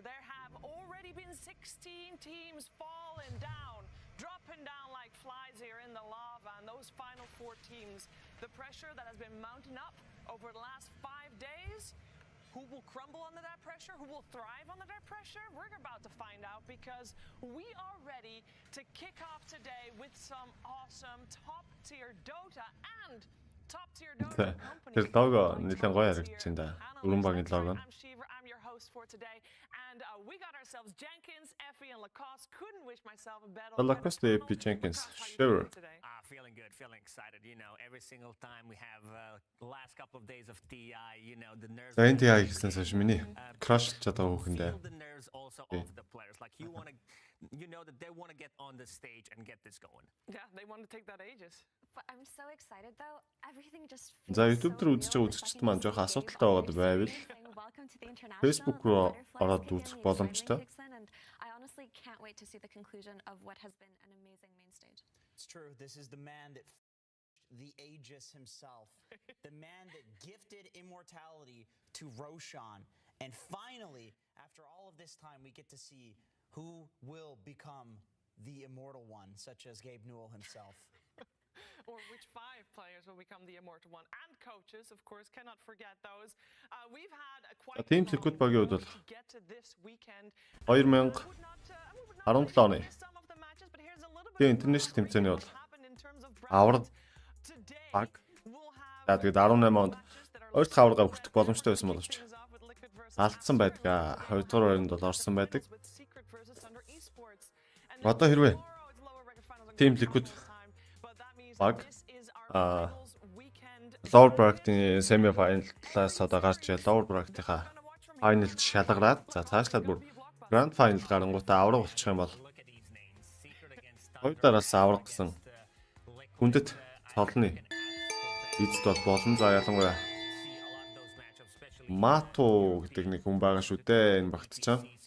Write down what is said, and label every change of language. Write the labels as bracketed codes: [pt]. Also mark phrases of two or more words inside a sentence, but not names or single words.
[en] There have already been 16 teams falling down, dropping down like flies here in the lava, and those final 4 teams, the pressure that has been mounting up over the last 5 days, who will crumble under that pressure, who will thrive under that pressure, we're about to find out, because we are ready to kick off today with some awesome top-tier Dota and top-tier Dota companies. [mn] Тэр лого нэлээд гоё харагдаж байна да. Өрөн багийн лого. [en] I'm your host for today, and we got ourselves Jenkins, Effie, and Lacoste. Couldn't wish myself a better. Lacoste, Effie, Jenkins. Sure. Feeling good, feeling excited. You know, every single time we have the last couple of days of TI, you know, the nerves. [mn] За энэ TI гэсэн сош миний crush чадаа хүүхэндээ. [en] The nerves also of the players. Like you know that they want to get on the stage and get this going. Yeah, they want to take that Aegis. But I'm so excited though. Everything just [mn] За YouTube дээр үзэж байгаа үзэгчд маань жоох асуудалтай байгаад байвал Facebook руу ороод үзэх боломжтой. [en] I honestly can't wait to see the conclusion of what has been an amazing main stage. It's true. This is the man that the Aegis himself, the man that gifted immortality to Roshan. And finally, after all of this time, we get to see who will become the immortal one, such as Gabe Newell himself. Or which 5 players will become the immortal one, and coaches, of course, cannot forget those. We've had quite [mn] Team Liquid багийн хувьд бол [en] to get to this weekend. [mn] 2017 оны тэгээ интернэшнл тэмцээний бол аварга баг. За тэгээд 18 онд ойрт аварга хүртэх боломжтой байсан боловч алдсан байдаг. 2 дугаар байранд бол орсон байдаг. Одоо хэрвээ Team Liquid баг [en] lower bracket- [mn] ийн SemiFINAL-аас одоо гарч [en] lower bracket- [mn] ийнхаа final-д шалгараад за цаашлаад бүр [en] Grand Final [mn] гарангуудаа авраг болчих юм бол хоёр дараас авраг гэсэн хүндэт цолны эзэд бол болон за ялангуяа Мату гэдэг нэг хүн байгаа шүү дээ энэ багт чам.